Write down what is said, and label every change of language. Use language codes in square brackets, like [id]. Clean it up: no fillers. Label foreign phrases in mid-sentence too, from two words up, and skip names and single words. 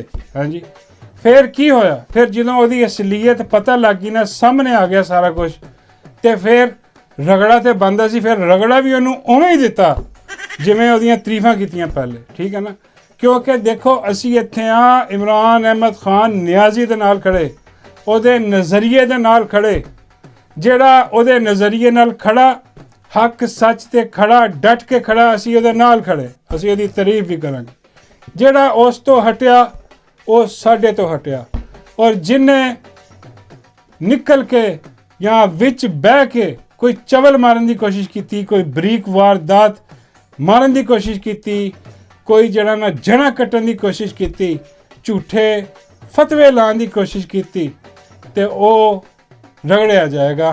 [pa] ਹਾਂ ਜੀ ਫਿਰ ਕੀ ਹੋਇਆ, ਫਿਰ ਜਦੋਂ ਉਹਦੀ ਅਸਲੀਅਤ ਪਤਾ ਲੱਗ ਗਈ ਨਾ, ਸਾਹਮਣੇ ਆ ਗਿਆ ਸਾਰਾ ਕੁਝ, ਤਾਂ ਫਿਰ ਰਗੜਾ ਤਾਂ ਬਣਦਾ ਸੀ, ਫਿਰ ਰਗੜਾ ਭੀ ਉਹਨੂੰ ਉਵੇਂ ਹੀ ਦਿੱਤਾ ਜਿਵੇਂ ਉਹਦੀਆਂ ਤਾਰੀਫ਼ਾਂ ਕੀਤੀਆਂ ਪਹਿਲਾਂ। [hi] ठीक है ना, क्योंकि देखो [pa] ਅਸੀਂ ਇੱਥੇ ਇਮਰਾਨ ਅਹਿਮਦ ਖ਼ਾਨ ਨਿਆਜ਼ੀ ਦੇ ਨਾਲ ਖੜ੍ਹੇ, ਉਹਦੇ ਨਜ਼ਰੀਏ ਦੇ ਨਾਲ ਖੜ੍ਹੇ, ਜਿਹੜਾ ਉਹਦੇ ਨਜ਼ਰੀਏ ਨਾਲ ਖੜ੍ਹਾ ਹੱਕ ਸੱਚ ਤੇ ਖੜ੍ਹਾ ਡਟ ਕੇ ਖੜ੍ਹਾ, ਅਸੀਂ ਉਹਦੇ ਨਾਲ ਖੜ੍ਹੇ, ਅਸੀਂ ਉਹਦੀ ਤਾਰੀਫ਼ ਭੀ ਕਰਾਂਗੇ। ਜਿਹੜਾ ਉਸ ਤੋਂ ਹਟਿਆ ਵੋ ਸਾਡੇ ਤੋਂ ਹਟਿਆ, ਔਰ ਜਿਨ੍ਹਾਂ ਨਿਕਲ ਕੇ ਯਾ ਵਿੱਚ ਬਹਿ ਕੇ ਕੋਈ ਚਵਲ ਮਾਰਨ ਕੀ ਕੋਸ਼ਿਸ਼ ਕੀ, ਕੋਈ ਬਰੀਕ ਵਾਰਦਾਤ ਮਾਰਨ ਕੀ ਕੋਸ਼ਿਸ਼ ਕੀ, ਕੋਈ ਜੜ੍ਹਾ ਨਾ ਜੜ੍ਹਾ ਕੱਟਣ ਕੀ ਕੋਸ਼ਿਸ਼ ਕੀ, ਝੂਠੇ ਫ਼ਤਵੇ ਲਾਣੇ ਕੀ ਕੋਸ਼ਿਸ਼ ਕੀ, ਤੋ ਵੋ ਰਗੜਿਆ ਜਾਏਗਾ।